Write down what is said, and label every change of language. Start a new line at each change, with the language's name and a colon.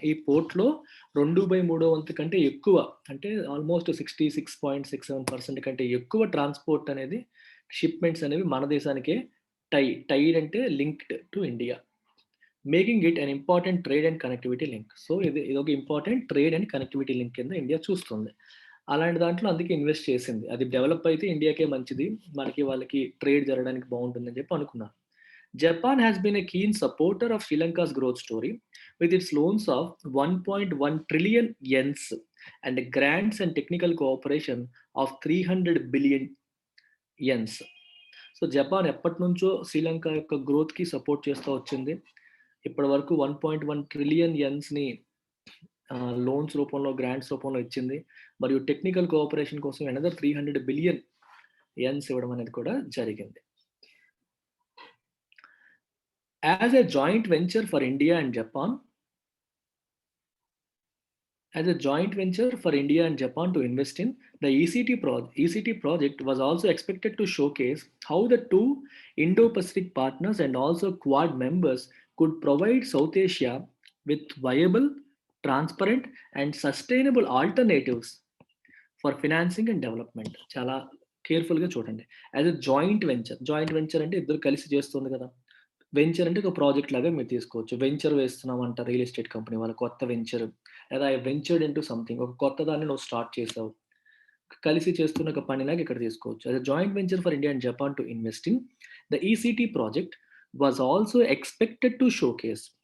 Telugu: ఈ పోర్ట్లో 2/3 వంతు కంటే ఎక్కువ, అంటే ఆల్మోస్ట్ 66.67% కంటే ఎక్కువ ట్రాన్స్పోర్ట్ అనేది, షిప్మెంట్స్ అనేవి మన దేశానికే టైడ్ అంటే
English: Linked to India, making it an important trade and connectivity link.
Telugu: So ఇది ఒక important trade and connectivity link కింద ఇండియా చూస్తుంది. అలాంటి దాంట్లో అందుకే ఇన్వెస్ట్ చేసింది. అది డెవలప్ అయితే ఇండియాకే మంచిది, మనకి వాళ్ళకి ట్రేడ్ జరగడానికి బాగుంటుందని చెప్పి అనుకున్నారు.
English: Japan has been a keen supporter of Sri Lanka's growth story with its loans of 1.1 trillion yens and grants and technical cooperation of 300 billion yens.
Telugu: So Japan ఎప్పటినుంచో శ్రీలంక యొక్క గ్రోత్‌కి సపోర్ట్ చేస్తూ వచ్చింది. ఇప్పటి వరకు 1.1 ట్రిలియన్ యెన్స్‌ని లోన్స్ రూపంలో, గ్రాంట్స్ రూపంలో ఇచ్చింది. మరియు టెక్నికల్ కోఆపరేషన్ కోసం అనదర్ 300 బిలియన్ యెన్స్ ఇవ్వడం అనేది కూడా జరిగింది.
English: As a joint venture for India and Japan, as a joint venture for India and Japan to invest in, the ECT project was also expected to showcase how the two Indo-Pacific partners and also Quad members could provide South Asia with viable, transparent, and sustainable alternatives for financing and development.
Telugu: చాలా కేర్ఫుల్గా చూడండి. As a joint venture అంటే ఇద్దరు కలిసి చేస్తుంది కదా. Venture అంటే ఒక ప్రాజెక్ట్ లాగా మీరు తీసుకోవచ్చు. వెంచర్ వేస్తున్నామంట రియల్ ఎస్టేట్ కంపెనీ వాళ్ళు కొత్త వెంచర్, లేదా
English: I ventured into something,
Telugu: ఒక కొత్త దాన్ని నువ్వు స్టార్ట్ చేసావు. కలిసి చేస్తున్న ఒక పనిలాగా ఇక్కడ తీసుకోవచ్చు.
English: As a joint venture for India and Japan to invest in the ECT project was also expected to showcase.